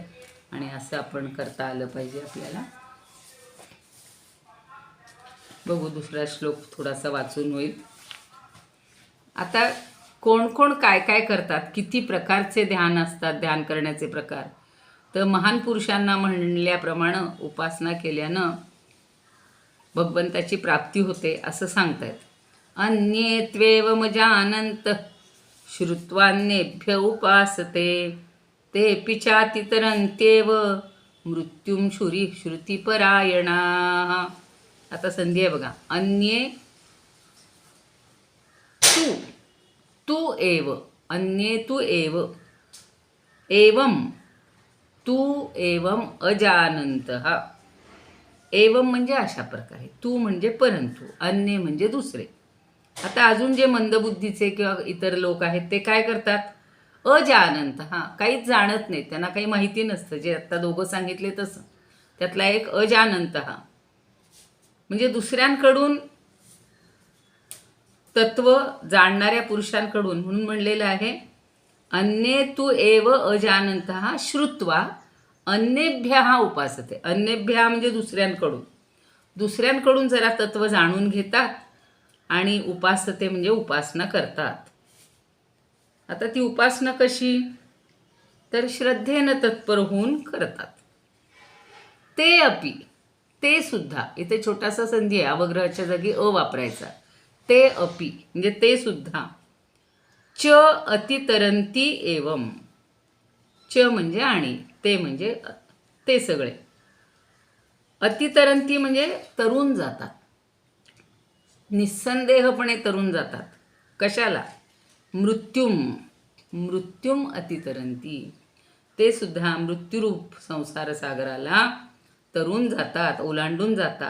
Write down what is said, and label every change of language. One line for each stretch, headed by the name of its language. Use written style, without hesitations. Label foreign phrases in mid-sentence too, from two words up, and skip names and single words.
Marathi: आणि असं आपण करता आलं पाहिजे आपल्याला. बघू दुसरा श्लोक थोडासा वाचून होईल. आता कोण कोण काय काय करतात, किती प्रकारचे ध्यान असतात, ध्यान करण्याचे प्रकार. तर महान पुरुषांना म्हणल्याप्रमाणे उपासना केल्यानं भगवंताची प्राप्ती होते असं सांगतायत.
Sanskrit: अन्ये त्वेवम जानन्त श्रुत्वान्येभ्य उपासते तेऽपि चातितरन्त्येव मृत्युं श्रुतिपरायणाः.
Marathi: आता संधी आहे बघा.
Sanskrit: अन्ये तू तू एव, अन्ये तू एव, एवं तू एवं अजानन्तः.
Marathi: एवं म्हणजे अशा प्रकारे, तू म्हणजे परंतु, अन्य म्हणजे दुसरे. आता अजून जे मंदबुद्धीचे किंवा इतर लोक आहेत ते काय करतात, अजानंत, काहीच जाणत नाही, त्यांना काही माहिती नसतं. जे आत्ता दोघं सांगितले तसं त्यातला एक अजानंत म्हणजे दुसऱ्यांकडून तत्व जाणणाऱ्या पुरुषांकडून. म्हणून म्हणलेलं आहे
Sanskrit: अन्ये तू एव अजानंत श्रुत्वा अन्येभ्य उपासते.
Marathi: अन्येभ्य म्हणजे दुसऱ्यांकडून जरा तत्व जाणून घेतात आणि उपासते म्हणजे उपासना करतात. आता ती उपासना कशी, तर श्रद्धेनं तत्पर होऊन करतात.
Sanskrit: ते अपि,
Marathi: ते सुद्धा, इथे छोटासा संधी आहे, अवग्रहाच्या जागी अ वापरायचा.
Sanskrit: ते अपि
Marathi: म्हणजे ते सुद्धा.
Sanskrit: च अतितरंती एवं,
Marathi: च म्हणजे आणि, ते म्हणजे ते सगळे. अतितरंती म्हणजे तरुण जातात, निस्संदेहपणे तरुण जातात. कशाला,
Sanskrit: मृत्युम अतितरंती,
Marathi: ते सुद्धा मृत्यूरूप संसार सागराला तरुण जातात, ओलांडून जातात.